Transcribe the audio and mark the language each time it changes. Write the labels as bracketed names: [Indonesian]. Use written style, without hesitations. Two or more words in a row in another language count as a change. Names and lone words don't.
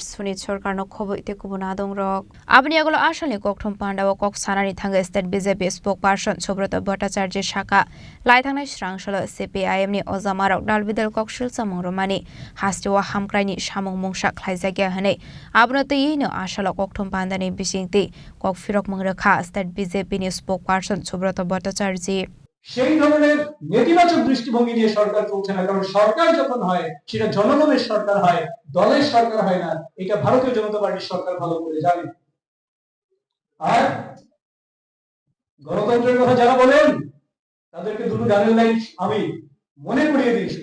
[Kok Borok] Sunit Sarkar no khobo ite kubuna dongrok abni agolo ashali Kokthumpa o kok sanani thanga [English] State BJP spokesperson [Kok Borok] Subrata Bhattacharya shaka lai thangna Shangrongshalo CPIM ni ozamarok dalbidal kok shilsa mongromani hastiwa hamkraini samung mungsa klaijagya hane abno te no ashalo Kokthumpa ni bisingti kok firok mangrakha State BJP ni spokesperson Subrata Bhattacharya [Bangla] সেই ধরনের নেতিবাচক দৃষ্টিভঙ্গি নিয়ে সরকার চলছে না, কারণ সরকার যখন হয় সেটা জনগণের সরকার হয়, দলের সরকার হয় না। এটা ভারতীয় জনতা পার্টির সরকার ভালো করে জানে। আর গণতন্ত্রের কথা যারা বলেন তাদেরকে দুটো গানের লাইন আমি মনে করিয়ে দিয়েছি।